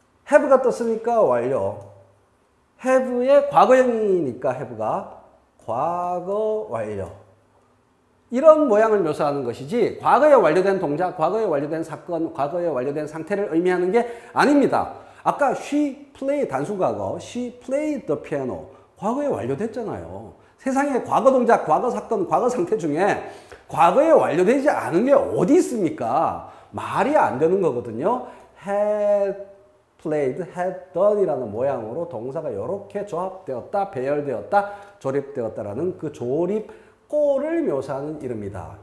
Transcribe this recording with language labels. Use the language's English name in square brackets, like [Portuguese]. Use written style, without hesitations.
[Korean] have가 떴으니까 완료. have의 과거형이니까 have가 과거 완료. 이런 모양을 묘사하는 것이지 과거에 완료된 동작, 과거에 완료된 사건, 과거에 완료된 상태를 의미하는 게 아닙니다. 아까 [English] she played [Korean] 단수과거, [English] she played the piano. [Korean] 과거에 완료됐잖아요. 세상에 과거 동작, 과거 사건, 과거 상태 중에 과거에 완료되지 않은 게 어디 있습니까? 말이 안 되는 거거든요. had played, had done이라는 모양으로 동사가 이렇게 조합되었다, 배열되었다, 조립되었다라는 그 조립 꼴을 묘사하는 이름이다.